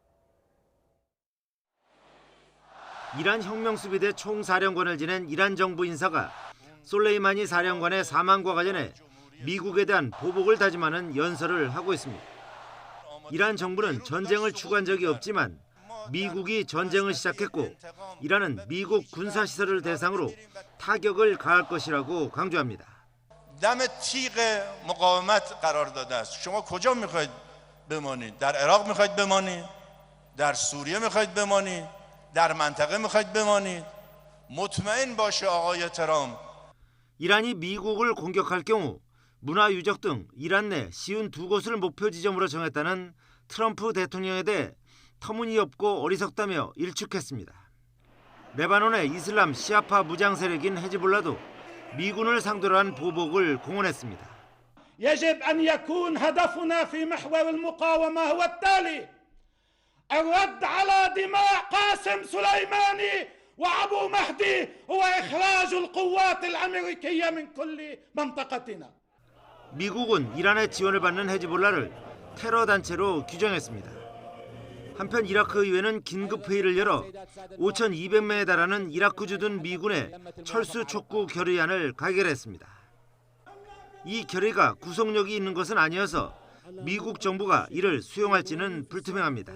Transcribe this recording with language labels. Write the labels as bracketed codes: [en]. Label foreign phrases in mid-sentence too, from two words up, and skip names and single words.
[ko] 이란 혁명수비대 총사령관을 지낸 이란 정부 인사가 솔레이마니 사령관의 사망과 관련해 미국에 대한 보복을 다짐하는 연설을 하고 있습니다. 이란 정부는 전쟁을 추구한 적이 없지만 미국이 전쟁을 시작했고 이란은 미국 군사시설을 대상으로 타격을 가할 것이라고 강조합니다. [fa] دم تیغ مقاومت قرار داده است. شما کجا میخواید بمانید؟ در عراق میخواید بمانید؟ در سوریه میخواید بمانید؟ در منطقه میخواید بمانید؟ مطمئن باشه آقای ترامپ. [ko] 이란이 미국을 공격할 경우 문화유적 등 이란 내 쉬운 2곳을 목표 지점으로 정했다는 트럼프 대통령에 대해 터무니없고 어리석다며 일축했습니다. 레바논의 이슬람 시아파 무장 세력인 헤즈볼라도 미군을 상대로 한 보복을 공언했습니다. [ar] يجب أن يكون هدفنا في محور المقاومة هو التالي: الرد على دماء قاسم سليماني وأبو مهدي وإخراج القوات الأمريكية من كل منطقتنا. [ko] 미국은 이란의 지원을 받는 헤즈볼라를 테러 단체로 규정했습니다. 한편 이라크 의회는 긴급회의를 열어 5,200명에 달하는 이라크 주둔 미군의 철수 촉구 결의안을 가결했습니다. 이 결의가 구속력이 있는 것은 아니어서 미국 정부가 이를 수용할지는 불투명합니다.